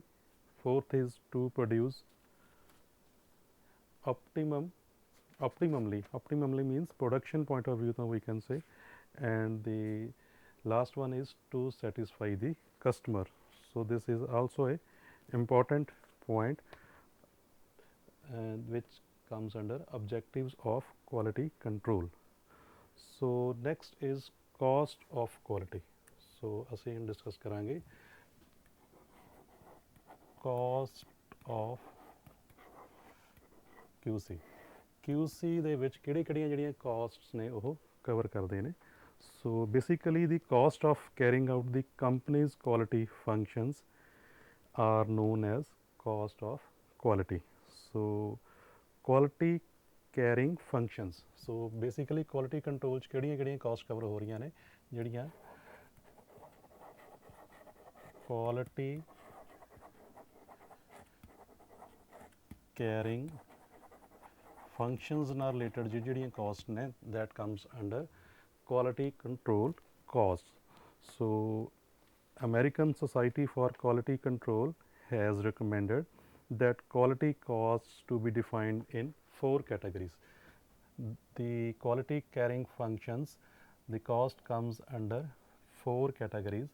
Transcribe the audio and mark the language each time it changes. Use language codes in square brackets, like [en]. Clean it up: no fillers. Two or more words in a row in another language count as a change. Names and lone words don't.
[en] Fourth is to produce optimally means production point of view, we can say, and the last one is to satisfy the customer. So this is also a important point and which comes under objectives of quality control. So next is cost of quality. [pa] So ਅਸੀਂ ਹੁਣ ਡਿਸਕਸ ਕਰਾਂਗੇ [en] cost of QC. [pa] QC ਦੇ ਵਿੱਚ ਕਿਹੜੀਆਂ ਜਿਹੜੀਆਂ costs ਨੇ ਉਹ cover ਕਰਦੇ ਨੇ. [en] So basically the cost of carrying out the company's quality functions are known as cost of quality. So quality carrying functions. So basically quality control [pa] 'ਚ ਕਿਹੜੀਆਂ cost cover ਹੋ ਰਹੀਆਂ ਨੇ, ਜਿਹੜੀਆਂ [en] quality carrying functions [pa] ਨਾਲ related ਜਿਹੜੀਆਂ cost ਨੇ, [en] that comes under quality control costs. So American Society for Quality Control has recommended that quality costs to be defined in 4 categories. The quality carrying functions, the cost comes under 4 categories.